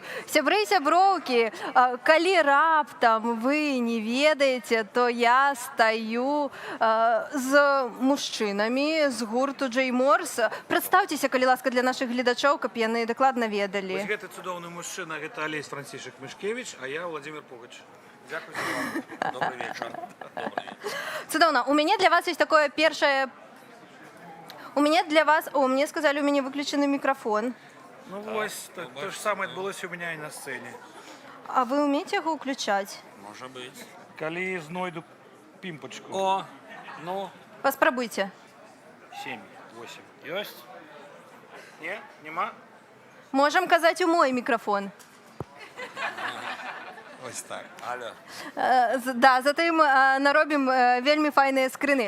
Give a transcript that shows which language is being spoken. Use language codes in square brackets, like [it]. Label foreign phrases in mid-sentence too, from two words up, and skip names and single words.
[be] Сябры і сяброўкі, калі раптам вы не ведаеце, то я стаю з мужчынамі з гурту Джей Морс. Прадстаўцеся, калі ласка, для нашых гледачоў, каб яны дакладна ведалі. Вось гэты цудоўны мужчына, гэта Алесь Францішак Мішкевіч, а я Владимир Пугач. [uk] Дякую вам. [ru] Добрый вечер. [be] Цудоўна. У мяне для вас есть такое першае... У мяне для вас... [ru] О, мне сказали, [be] у мяне [ru] выключены микрофон. [be] Ну, вось, [ru] то же самое отбылось у меня и на сцене. А вы умеете его включать? Может быть. [be] Калі знойду пимпочку. О, ну. Паспрабуйте. 7, 8. Ёсць? Не? Нема? Можем казаць у мой микрофон. [uk] Ось так. Алло. [be] Да, затым наробім вельмі файныя скрыны.